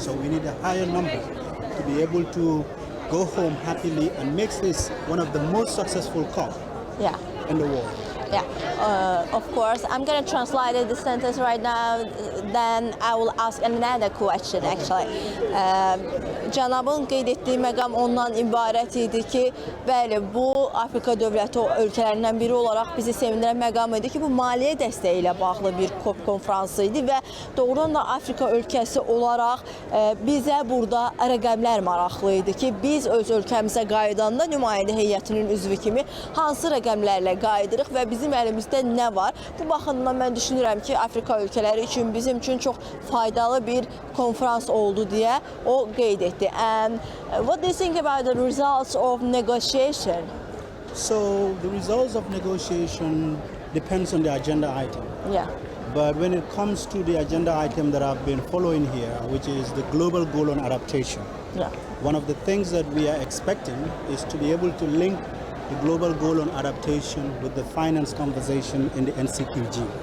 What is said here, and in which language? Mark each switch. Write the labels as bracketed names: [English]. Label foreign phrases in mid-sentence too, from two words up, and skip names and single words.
[English] So we need a higher number to be able to go home happily and make this one of the most successful COP in the world. Yeah, of course. I'm going to translate the sentence right now, then I will ask another question actually. [Azerbaijani] Cənabın qeyd etdiyi məqam ondan ibarət idi ki, bəli, bu Afrika dövləti ölkələrindən biri olaraq bizi sevindirən məqam idi ki, bu maliyyə dəstəyi ilə bağlı bir COP konfransı idi və doğrudan da Afrika ölkəsi olaraq bizə burada rəqəmlər maraqlı idi ki, biz öz ölkəmizə qayıdanda nümayəndə heyətinin üzvü kimi hansı rəqəmlərlə qayıdırıq və bizim əlimizdə nə var? Bu baxımdan mən düşünürəm ki, Afrika ölkələri üçün bizim üçün çox faydalı bir konferans oldu deyə o qeyd etdi. [English] And what do you think about the results of negotiation? So the results of negotiation depends on the agenda item. Yeah. But when it comes to the agenda item that I've been following here, which is the global goal on adaptation, one of the things that we are expecting is to be able to link the global goal on adaptation with the finance conversation in the NCQG.